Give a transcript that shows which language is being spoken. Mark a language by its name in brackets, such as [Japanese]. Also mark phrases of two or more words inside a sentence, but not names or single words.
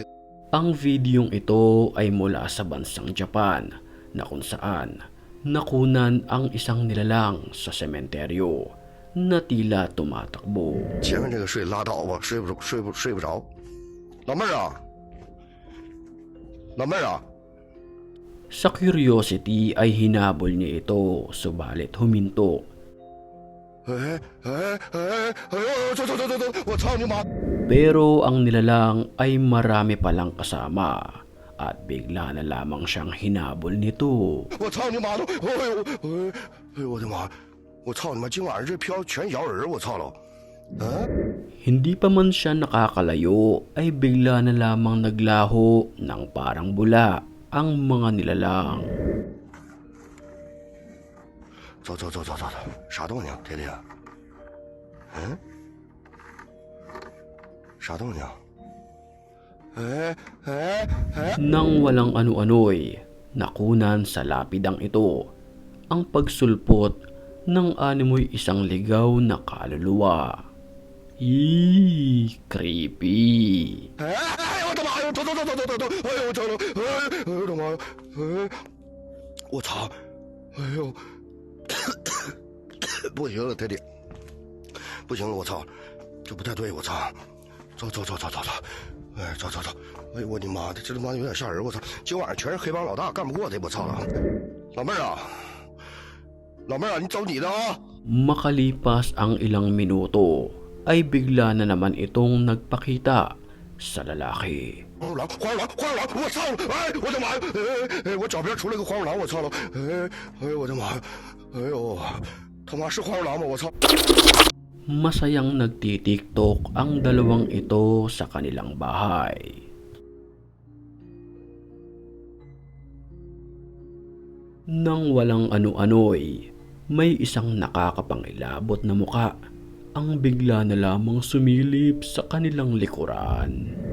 [Filipino] Ang videong ito ay mula sa bansang Japan na kung saan nakunan ang isang nilalang sa sementeryo na tila tumatakbo. [Chinese] 前面这个睡拉倒吧，睡不着。老妹儿啊，老妹儿啊， [Filipino] Sa curiosity ay hinabol niya ito, subalit huminto. [Chinese] 走，我操你妈！ [Filipino] Pero ang nilalang ay marami palang kasama at bigla na lamang siyang hinabol nito. [Chinese] 我操你妈的！哎呦我的妈！我操你妈！今晚上这票全摇人，我操了！ [Filipino] Hindi pa man siya nakakalayo ay bigla na lamang naglaho ng parang bula ang mga nilalang. [Chinese] 走，啥动静，铁铁？啥动静？ [Filipino] Nang walang ano-ano'y nakunan sa lapidang ito ang pagsulpot ng animoy isang ligaw na kaluluwa. Creepy! [Chinese] 哎，我的妈呀！走！哎呦，走了！哎呦我的妈呀！我操！哎呦，不行了，铁铁，不行了，我操，这不太对，我操！走！哎，走！哎呦我的妈的，这他妈有点吓人！我操，今晚上全是黑帮老大，干不过他，我操了！老妹儿啊，你走你的啊！ [Filipino] Makalipas ang ilang minuto ay bigla na naman itong nagpakita sa lalaki. [Chinese] 黄鼠狼！我操了！哎，我的妈呀！哎，我脚边出来个黄鼠狼，我操了！哎呦我的妈呀！哎呦，他妈是黄鼠狼吗？我操！ [Filipino] Masayang nagtitiktok ang dalawang ito sa kanilang bahay. Nang walang ano-ano'y may isang nakakapangilabot na muka ang bigla na lamang sumilip sa kanilang likuran.